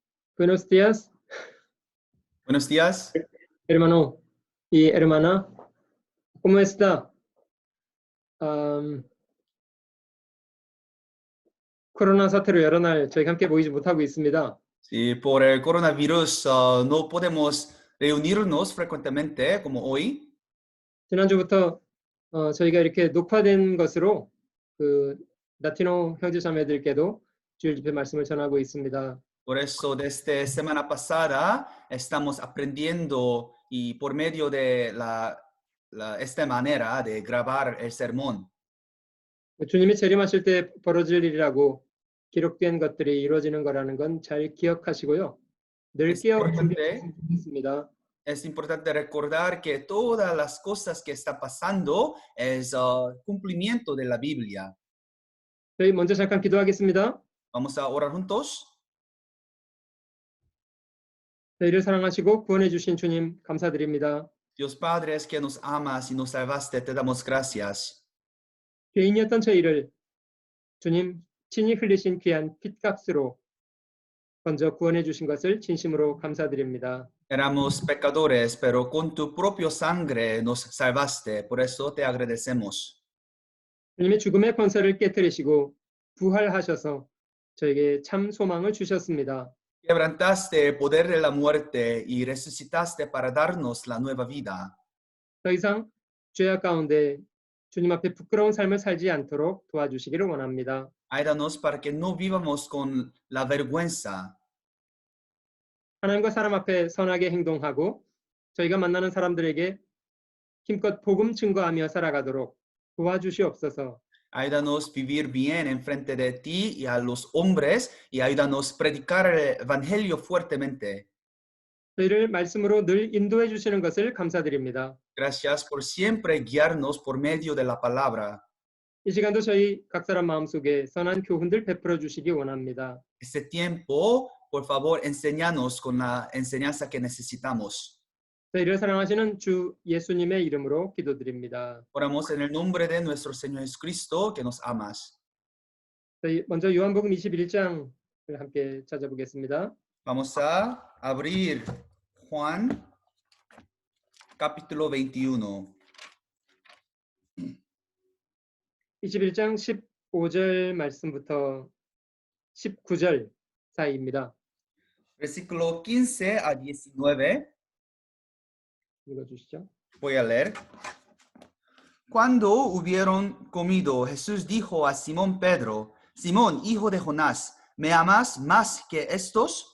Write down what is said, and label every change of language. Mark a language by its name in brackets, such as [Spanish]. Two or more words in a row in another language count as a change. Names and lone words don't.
[Spanish] Buenos días, Buenos días. hermano y hermana. ¿Cómo está? [Korean] 코로나 사태로 여러 날 저희가 함께 모이지 못하고 있습니다. [Spanish] Sí, por el coronavirus no podemos reunirnos frecuentemente como hoy. [Korean] 지난주부터 저희가 이렇게 녹화된 것으로 그 라티노 형제 자매들께도 주일 집회 말씀을 전하고 있습니다. [Spanish] Por eso desde semana pasada estamos aprendiendo y por medio de esta manera de grabar el sermón. [Korean] 주님이 재림하실 때 벌어질 일이라고 기록된 것들이 이루어지는 거라는 건 잘 기억하시고요. 늘 [Spanish] Es [Korean] 깨어 [Spanish] importante, [Korean] 준비하셨으면 좋겠습니다. [Spanish] es importante recordar que todas las cosas que está pasando es cumplimiento de la Biblia. [Korean] 저희 먼저 잠깐 기도하겠습니다. [Spanish] Vamos a orar juntos. [Korean] 저희를 사랑하시고 구원해 주신 주님 감사드립니다. [Spanish] Dios Padre, es que nos amas y nos salvaste, te damos gracias. [Korean] 죄인이었던 저희를 주님 친히 흘리신 귀한 핏값으로 먼저 구원해 주신 것을 진심으로 감사드립니다. [Spanish] Éramos pecadores, pero con tu propia sangre nos salvaste, por eso te agradecemos. [Korean] 주님의 죽음의 권세를 깨뜨리시고 부활하셔서 저에게 참 소망을 주셨습니다. [Spanish] Quebrantaste el poder de la muerte y resucitaste para darnos la nueva vida. [Korean] 더 이상 죄악 가운데 주님 앞에 부끄러운 삶을 살지 않도록 도와주시기를 원합니다. [Spanish] Ayúdanos para que no vivamos con la vergüenza. [Korean] 하나님과 사람 앞에 선하게 행동하고 저희가 만나는 사람들에게 힘껏 복음 증거하며 살아가도록 도와주시옵소서. [Spanish] Ayúdanos vivir bien en frente de ti y a los hombres y ayúdanos predicar el evangelio fuertemente. [Korean] 저희를 말씀으로 늘 인도해 주시는 것을 감사드립니다. [Spanish] Gracias por siempre guiarnos por medio de la palabra. [Korean] 이 시간도 저희 각 사람 마음속에 선한 교훈들 베풀어 주시기 원합니다. [Spanish] Este tiempo, por favor, enséñanos con la enseñanza que necesitamos. [Korean] 저희를 사랑하시는 주 예수님의 이름으로 기도드립니다. [Spanish] Oramos en el nombre de nuestro Señor Jesucristo, que nos amas. [Korean] 저희 먼저 요한복음 21장을 함께 찾아보겠습니다. [Spanish] Vamos a abrir Juan, capítulo 21. [Korean] 21장 15절 말씀부터 19절 사이입니다. [Spanish] Versículo 15 a 19. [Korean] 읽어주시죠. [Spanish] Voy a leer. Cuando hubieron comido, Jesús dijo a Simón Pedro: Simón, hijo de Jonás, ¿me amas más que estos?